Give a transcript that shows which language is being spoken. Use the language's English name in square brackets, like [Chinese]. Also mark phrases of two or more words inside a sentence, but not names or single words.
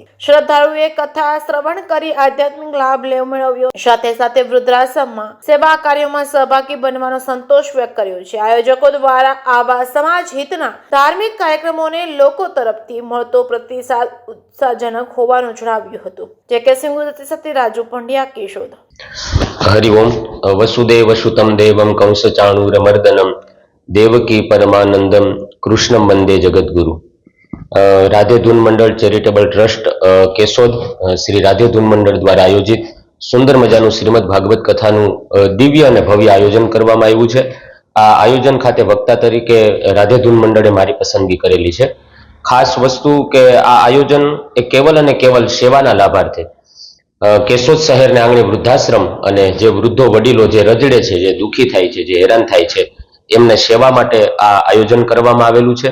[Gujarati] શ્રદ્ધાળુઓએ કથા શ્રવણ કરી આધ્યાત્મિક લાભ મેળવ્યો, સાથે સાથે વૃદ્ધાશ્રમમાં સેવા કાર્યોમાં સહભાગી બનવાનો સંતોષ વ્યક્ત કર્યો છે। આયોજકો દ્વારા આવા સમાજ હિતના ધાર્મિક કાર્યક્રમોને લોકો તરફથી મળતો પ્રતિસાદ ઉત્સાહજનક હોવાનું જણાવ્યું હતું। જે કે સિંગુદત્તિ રાજુ પંડ્યા, કેશોદ। [Sanskrit] हरि ओम। वसुदेव सुतं देवं कंसचाणूरमर्दनं देवकी परमानंदम कृष्ण वंदे जगद्गुरु। [Gujarati] રાધે ધૂન મંડલ ચેરિટેબલ ટ્રસ્ટ કેશોદ શ્રી રાધે ધૂન મંડલ દ્વારા આયોજિત સુંદર મજાનું શ્રીમદ ભાગવત કથાનું દિવ્ય અને ભવ્ય આયોજન કરવામાં આવ્યું છે। આ આયોજન ખાતે વક્તા તરીકે રાધે ધૂન મંડળે મારી પસંદગી કરેલી છે। ખાસ વસ્તુ કે આ આયોજન એ કેવલ અને કેવલ સેવાના લાભાર્થે કેશોદ શહેરને આંગણે વૃદ્ધાશ્રમ અને જે વૃદ્ધો વડીલો જે રજડે છે, જે દુઃખી થાય છે, જે હેરાન થાય છે, એમને સેવા માટે આ આયોજન કરવામાં આવેલું છે।